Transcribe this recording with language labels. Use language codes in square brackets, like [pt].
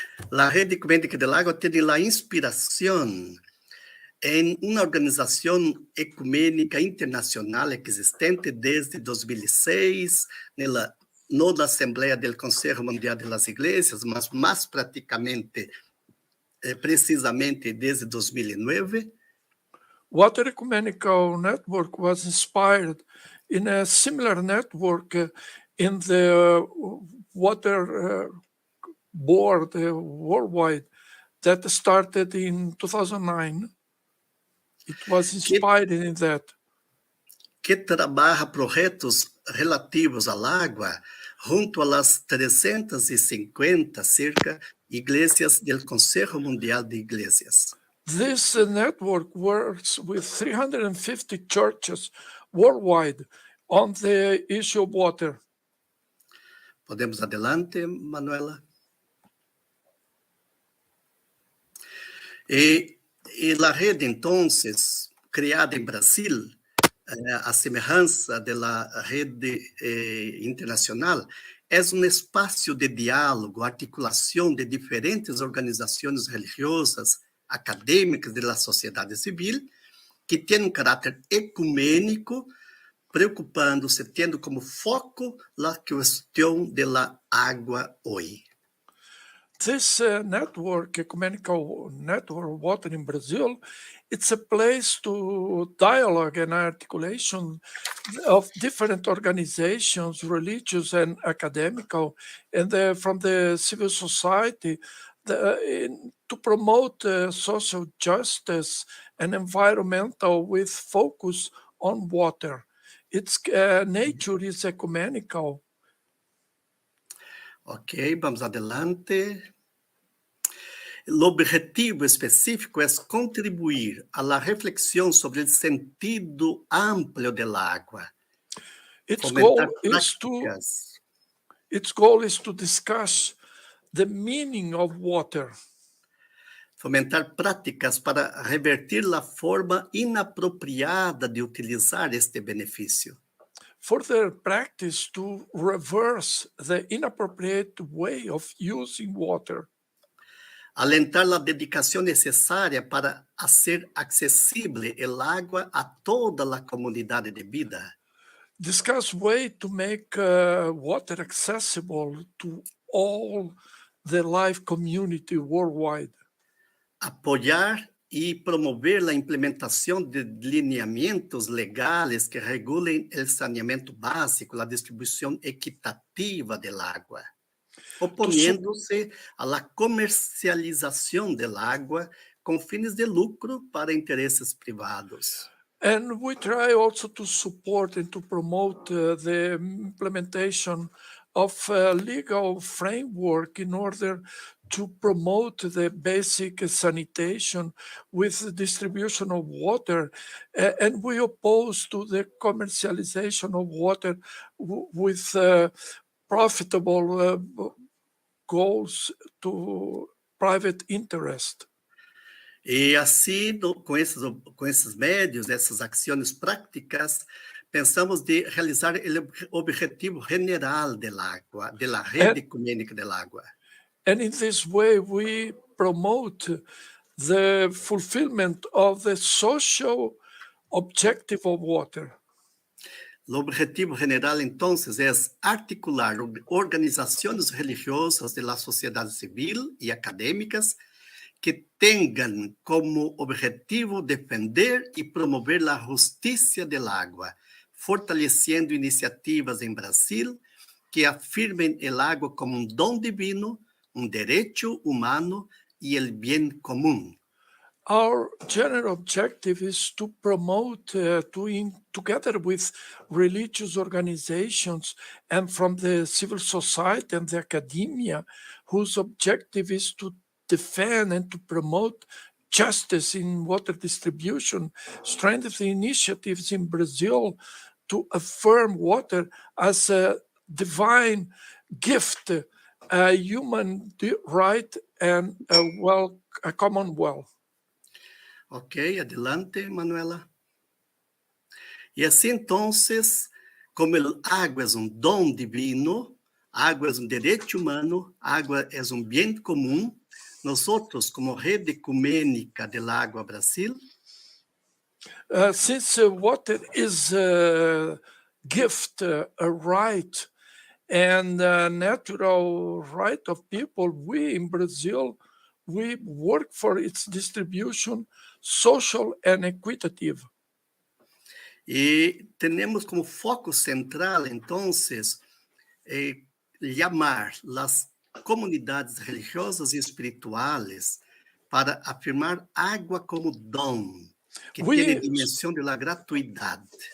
[es] La Red Ecuménica del Agua tiene la inspiración en una organización ecuménica internacional existente desde 2006, no la Asamblea del Consejo Mundial de las Iglesias, mas más prácticamente, precisamente desde 2009. [en] Water Ecumenical Network was inspired in a similar network in the water board worldwide that started in 2009. It was inspired in that. [pt] Que trabalha projetos relativos à água junto [es] a las [pt] 350 cerca igrejas do Conselho Mundial de Igrejas. [en] This network works with 350 churches worldwide on the issue of water. [es] Podemos adelante, Manuela? [pt] E a rede, então, criada em Brasil, a semelhança da rede internacional, é um espaço de diálogo, articulação de diferentes organizações religiosas, acadêmicas da sociedade civil, que tem um caráter ecumênico, preocupando-se, tendo como foco a questão da água hoje. [en] This network, ecumenical network of water in Brazil, it's a place to dialogue and articulation of different organizations, religious and academical, and from the civil society to promote social justice and environmental with focus on water. Its nature is ecumenical. [es] Ok, vamos adelante. [pt] O objetivo específico é contribuir à reflexão sobre o sentido amplo da água. [en] Its goal is to discuss the meaning of water. [pt] Fomentar práticas para revertir a forma inapropriada de utilizar este benefício. [en] Further practice to reverse the inappropriate way of using water. [pt] Alentar a dedicação necessária para ser acessível a água a toda a comunidade de vida. [en] Discuss way to make water accessible to all the life community worldwide. [pt] Apoiar e promover a implementação de lineamentos legais que regulem o saneamento básico, a distribuição equitativa da água, opondo-se à comercialização da água com fins de lucro para interesses privados. [en] And we try also to support and to promote the implementation of a legal framework in order to promote the basic sanitation with the distribution of water. And we oppose to the commercialization of water with profitable goals to private interest. [pt] E assim, com esses médios, essas ações práticas, pensamos de realizar o objetivo general da água, da rede ecumênica da água. [en] And in this way, we promote the fulfillment of the social objective of water. [pt] O objetivo general, então, é articular organizações religiosas da sociedade civil e acadêmicas que tenham como objetivo defender e promover a justiça da água, fortalecendo iniciativas em Brasil que afirmem a água como um dom divino, um direito humano e o bem comum. [en] Our general objective is to promote, together with religious organizations and from the civil society and the academia, whose objective is to defend and to promote justice in water distribution, strengthen initiatives in Brazil to affirm water as a divine gift, a human right, and a common wealth. [es] Ok, adelante, Manuela. [pt] E assim, então, como a água é um dom divino, a água é um direito humano, a água é um bem comum, nós, como rede ecumênica da Água Brasil, [en] since water is a gift, a right, and a natural right of people, we in Brazil we work for its distribution social and equitative. [pt] E temos como foco central, [es] entonces, llamar las comunidades religiosas y espirituales para afirmar agua como don, que tiene dimensión de la gratuidad.